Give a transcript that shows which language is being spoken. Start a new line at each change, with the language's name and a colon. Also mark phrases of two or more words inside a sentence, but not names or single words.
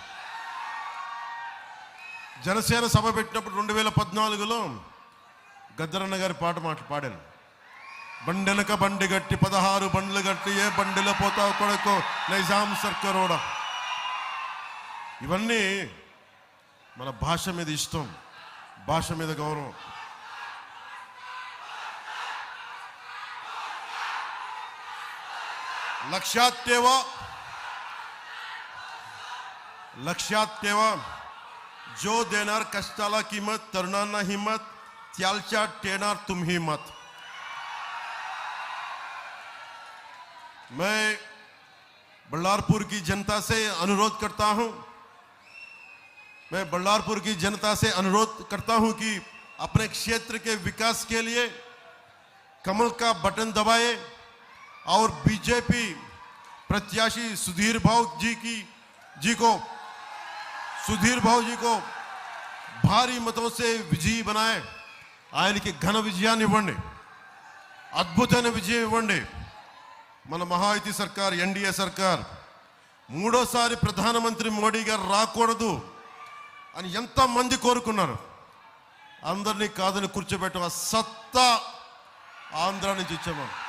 Telugu: జనసేన సభ పెట్టినప్పుడు 2014లో గద్దరన్న గారి పాట పాడాను. బండెనక బండి గట్టి 16 బండ్లు గట్టి ఏ బండిలో పోతావు కొడుకో నైజాం సర్కరోడ. ఇవన్నీ మన భాష మీద ఇష్టం, భాష మీద గౌరవం.
Marathi: लक्षात ठेवा जो देणार कष्टाला किंमत, तरुणांना हिम्मत, त्यालच्या ठेणार तुम्ही मत.
Hindi: मैं बल्लारपुर की जनता से अनुरोध करता हूं कि अपने क्षेत्र के विकास के लिए कमल का बटन दबाए और बीजेपी प्रत्याशी सुधीर भाऊ जी को भारी मतों से विजयी बनाए.
Telugu: ఆయనకి ఘన విజయాన్ని ఇవ్వండి, అద్భుతమైన విజయం ఇవ్వండి. మన మహాయుతి సర్కార్, ఎన్డీఏ సర్కార్ మూడోసారి ప్రధానమంత్రి మోడీ గారు రాకూడదు అని ఎంతమంది కోరుకున్నారు. అందరినీ కాదని కూర్చోబెట్టిన సత్తా ఆంధ్ర నుంచి ఇచ్చాము.